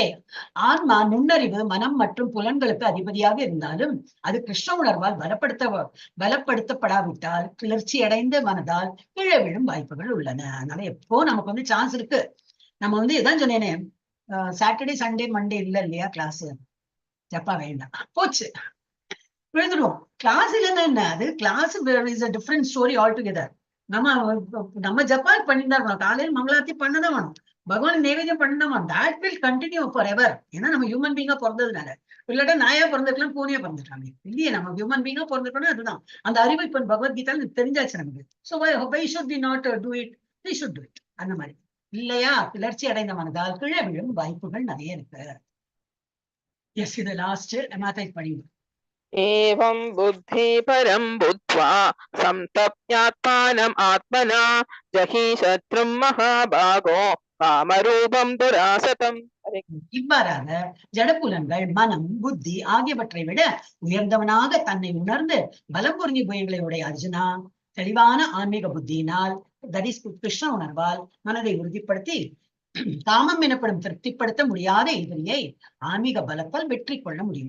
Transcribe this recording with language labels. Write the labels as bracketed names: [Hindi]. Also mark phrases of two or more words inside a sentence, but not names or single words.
[Tamil] ஆன்மா நுண்ணறிவு, மனம் மற்றும் புலன்களுக்கு அதிபதியாக இருந்தாலும் அது கிருஷ்ண உணர்வால் பலப்படுத்தப்படாவிட்டால் கிளர்ச்சி அடைந்த மனதால் கீழே விழும் வாய்ப்புகள் உள்ளன. அதனால எப்போ நமக்கு வந்து சான்ஸ் இருக்கு. நம்ம வந்து இதான் சொன்னேனே, [English] Saturday Sunday Monday [Tamil] இல்ல இல்லையா கிளாஸ், ஜப்பா வேண்டாம், போச்சு, எழுதுடுவோம். [English] கிளாஸ் [Tamil] இல்லைன்னா என்ன, அது [English] class is a different story all together. [Tamil] நம்ம ஜப்பான் பண்ணிதான் இருக்கணும். காலையில் மங்களாத்தி பண்ணதான் வேணும், பகவான் நைவேத்தியம் பண்ணதான் வேணும். [English] That will continue forever. [Tamil] ஏன்னா நம்ம [English] human beingா [Tamil] பிறந்ததுனால. இல்லாட்டா நாயா பிறந்திருக்கலாம், பூனையா பிறந்துட்டாங்க இல்லையே. நம்ம [English] human beingா [Tamil] பிறந்திருக்கணும். அதுதான் அந்த அறிவு இப்ப பகவத்கீதால தெரிஞ்சாச்சு நமக்கு. [English] So why should we not do it, we should do it. [Tamil] அந்த மாதிரி இல்லையா? கிளர்ச்சி அடைந்த மனதால் கீழே விழும் வாய்ப்புகள் நிறைய இருக்கு. எஸ், இது லாஸ்ட் மாதாஜி படிங்க. [Sanskrit] एवं बुद्धि परं बुद्ध्वा संतप्यात्मानम् आत्मना जहि शत्रुं महाभागो कामरूपं दुरासतम्. [Tamil] இவ்வாறாக ஜடப்புலன்கள், மனம், புத்தி ஆகியவற்றை விட உயர்ந்தவனாக தன்னை உணர்ந்து பலம் பொருந்திய புயங்களை உடைய அர்ஜுனா, தெளிவான ஆன்மீக புத்தியினால், [English] that is [Tamil] கிருஷ்ண உணர்வால் மனதை உறுதிப்படுத்தி காமம் எனப்படும் திருப்திப்படுத்த முடியாத எதிரியை ஆன்மீக பலத்தால் வெற்றி கொள்ள முடியும்.